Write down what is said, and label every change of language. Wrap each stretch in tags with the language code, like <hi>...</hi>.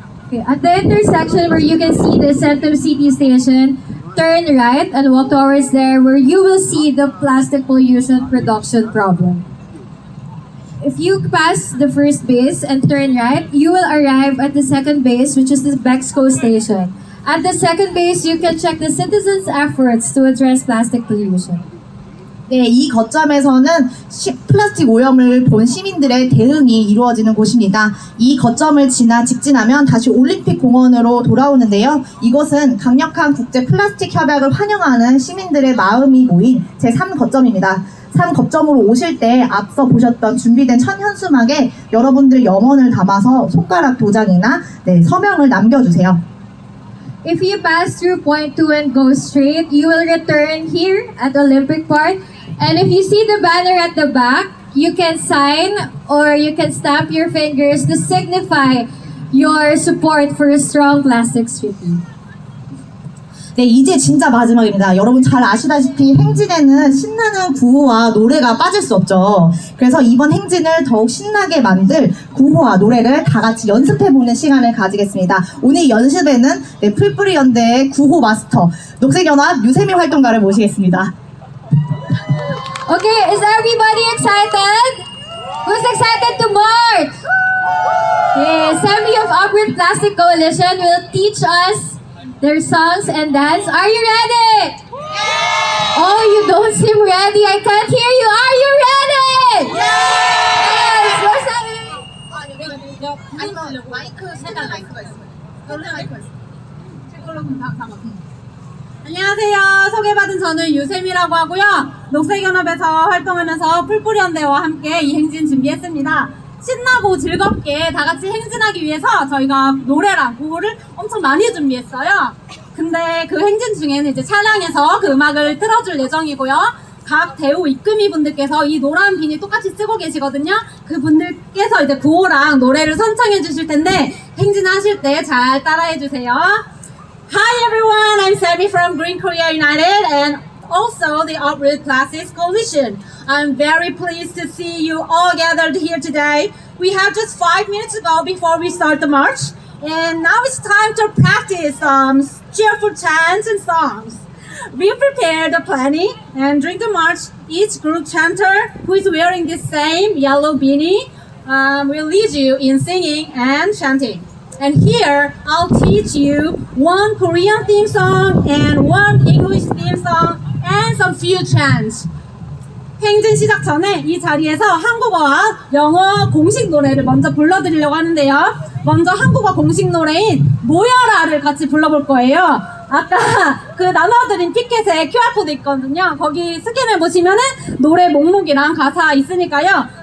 <en>Okay, at the intersection where you can see the Centum City Station, turn right and walk towards there where you will see the plastic pollution production problem. If you pass the first base and turn right, you will arrive at the second base, which is the Bexco Station. At the second base, you can check the citizens' efforts to address plastic pollution.</en> <ko>네, 이 거점에서는 플라스틱 오염을 본 시민들의 대응이 이루어지는 곳입니다. 이 거점을 직진하면 다시 올림픽 공원으로 돌아오는데요. 이곳은 강력한 국제 플라스틱 협약을 환영하는 시민들의 마음이 모인 제3거점입니다. 3거점으로 오실 때 앞서 보셨던 준비된 천현수막에 여러분들 염원을 담아서 손가락 도장이나 서명을 남겨주세요.</ko> <en>If you pass through point 2 and go straight, you will return here at Olympic Park. And if you see the banner at the back, you can sign or you can stamp your fingers to signify your support for a strong plastic city.</en> <ko>네, 이제 진짜 마지막입니다. 여러분 잘 아시다시피 행진에는 신나는 구호와 노래가 빠질 수 없죠. 그래서 이번 행진을 더욱 신나게 만들 구호와 노래를 다 같이 연습해보는 시간을 가지겠습니다. 오늘 연습에는 풀뿌리 연대의 구호 마스터 녹색연합 유세미 활동가를 모시겠습니다.</ko> <en>Okay, is everybody excited? Who's excited to march? Yeah, Semi of Upward Plastic Coalition will teach us their songs and dance. Are you ready? Yeah! Oh, you don't seem ready. I can't hear you. Are you ready? Yes! Where's that?</en> <ko>안녕하세요. 소개받은 저는 유세미라고 하고요. 녹색연합에서 활동하면서 풀뿌리연대와 함께 이 행진 준비했습니다. 신나고 즐겁게 다 같이 행진하기 위해서 저희가 노래랑 구호를 엄청 많이 준비했어요. 근데 그 행진 중에는 이제 차량에서 그 음악을 틀어줄 예정이고요. 각 대우 이끄미 분들께서 이 노란 비닐 똑같이 쓰고 계시거든요. 그 분들께서 이제 구호랑 노래를 선창해 주실 텐데 행진하실 때 잘 따라해 주세요.</ko> <en>Hi everyone, I'm Sammy from Green Korea United and also the Upward Plastics Coalition. I'm very pleased to see you all gathered here today. We have just 5 minutes to go before we start the march. And now it's time to practice some cheerful chants and songs. We prepared the planning and during the march, each group chanter who is wearing the same yellow beanie will lead you in singing and chanting. And here, I'll teach you one Korean theme song and one English theme song and some few chants.</en> <ko>행진 시작 전에 이 자리에서 한국어와 영어 공식 노래를 먼저 불러드리려고 하는데요. 먼저 한국어 공식 노래인 모여라를 같이 불러볼 거예요. 아까 그 나눠드린 피켓에 QR코드 있거든요. 거기 스캔해 보시면은 노래 목록이랑 가사 있으니까요.</ko>